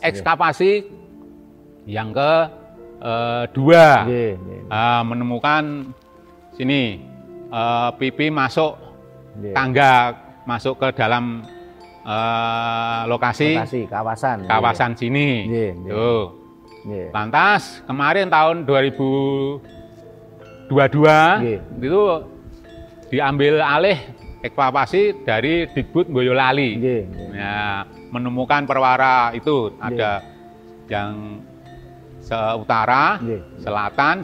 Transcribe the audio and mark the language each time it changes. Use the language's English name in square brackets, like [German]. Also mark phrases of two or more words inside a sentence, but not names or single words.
[Indonesian] ekskavasi yang kedua. [Javanese] Nggih, nggih. [Indonesian] Menemukan sini pipi masuk Nggih. tangga masuk ke dalam lokasi kawasan sini. [Javanese] Nggih, nggih. [Indonesian] Tuh. Nggih. Lantas kemarin tahun 2022 Nggih. itu diambil alih ekskavasi dari Digbud Boyolali. [Javanese] Nggih, nggih. [Indonesian] Nah, menemukan perwara itu ada yang seutara, selatan.